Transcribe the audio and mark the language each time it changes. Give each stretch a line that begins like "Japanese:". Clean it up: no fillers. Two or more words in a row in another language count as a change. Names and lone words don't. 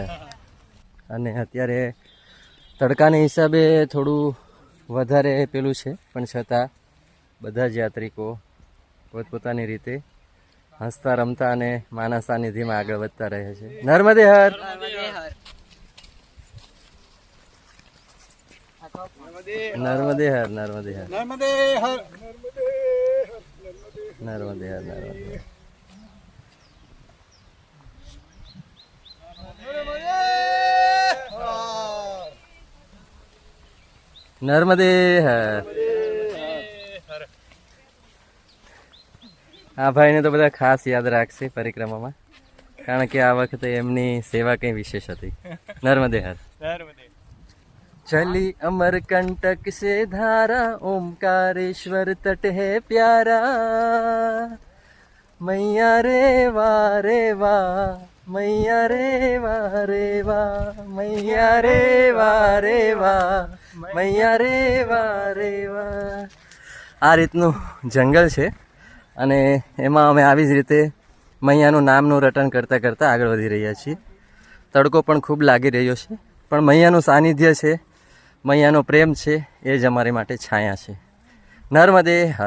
Gujarati: અને અત્યારે તડકાના હિસાબે થોડું વધારે પેલું છે, પણ છતાં બધા જ યાત્રિકો પોતપોતાની રીતે હસતા રમતા અને માના સાનિધ્યમાં આગળ વધતા રહે છે.
Sanskrit: નર્મદે હર. नर्मदे हर नर्मदे हर नर्मदे हर नर्मदे हर नर्मदे हर
Gujarati: આ ભાઈને તો બધા ખાસ યાદ રાખશે પરિક્રમામાં, કારણ કે આ વખતે એમની સેવા કંઈ વિશેષ હતી.
Sanskrit: નર્મદે હર.
Hindi: चली अमरकंटक से धारा ओमकारेश्वर तट है प्यारा, मैया रे वाह मैया रे वाह मैया रे वाह मैया रे वाह.
Gujarati: આ રીતનું જંગલ છે અને એમાં અમે આવી જ રીતે મૈયાનું નામનું રટણ કરતાં કરતાં આગળ વધી રહ્યા છીએ. તડકો પણ ખૂબ લાગી રહ્યો છે, પણ મૈયાનું સાનિધ્ય છે, મૈયાનો પ્રેમ છે, એ જ અમારી માટે છાયા છે.
Sanskrit: નર્મદે હર.